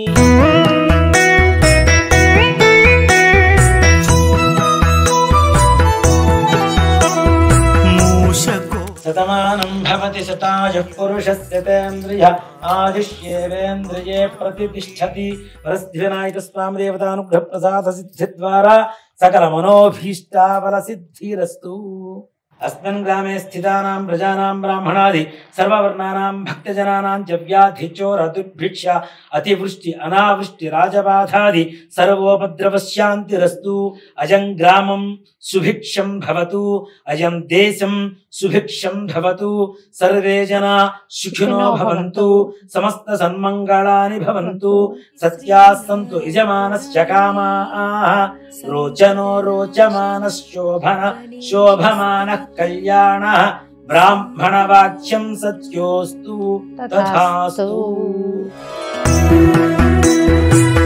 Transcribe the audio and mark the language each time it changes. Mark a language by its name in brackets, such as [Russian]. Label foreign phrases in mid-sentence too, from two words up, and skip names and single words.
[Sanskrit] శతమానం భవతి శతాయుః పురుషస్య తేంద్రియ ఆయుష్యేవేంద్రియే ప్రతిష్ఠతి. వరసిద్ధివినాయక స్వామి దేవతానుగ్రహ ప్రసాద సిద్ధి ద్వారా సకల మనోభీష్టాఫల సిద్ధిరస్తు. अस्मिन् ग्रामे स्थितानां प्रजानां ब्राह्मणादि सर्ववर्णानां भक्तजनानां च व्याधि चोर दुर्भिक्ष अतिवृष्टि अनावृष्टि राजबाधादि सर्वोपद्रवशान्तिरस्तु. अयं ग्रामं सुभिक्षं भवतु. अयं देशं सुभिक्षं भवतु. सर्वे जना सुखिनो भवन्तु. समस्त सन्मङ्गलानि भवन्तु. सत्याः सन्तु यजमानस्य कामाः. रोचनो रोचमानः शोभमानः कल्याणः బ్రాహ్మణవాచ్యం సత్యోస్తు తథాస్తు.